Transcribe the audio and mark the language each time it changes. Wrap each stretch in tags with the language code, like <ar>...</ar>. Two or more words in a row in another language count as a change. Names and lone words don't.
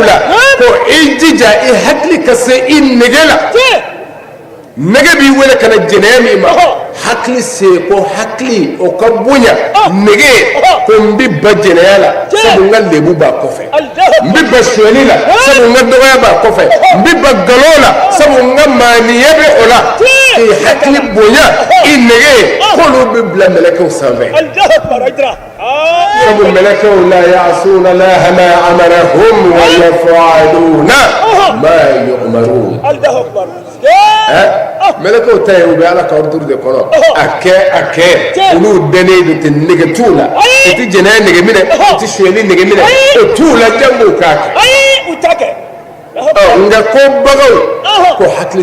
<bm>la ko i jija i hakili ka se i nege la nege b'i wele ka na jɛnɛya min ma hakili se ko hakili o ka bonya nege ko n bɛ ba jɛnɛya la sabu n ka lebu b'a kɔfɛ n bɛ ba sonyali la sabu n ka dɔgɔya b'a kɔfɛ n bɛ ba nkalon la sabu n ka maaniya bɛ o la k'i hakili bonya i nege k'olu bɛ bila mɛlɛkɛw sanfɛ sabu mɛlɛkɛw</bm> <ar>لا يعصون الله ما أمرهم ويفعلون ما يؤمرون</ar> <bm>mɛlɛkɛw ta ye u bɛ ala ka ordre de kɔnɔ a kɛ olu dɛnnen don ten nege t'u la u tɛ jɛnɛya nege minɛ u tɛ sonyali nege minɛ o t'u la jango k'a kɛ nka ko bagaw ko hakili</bm>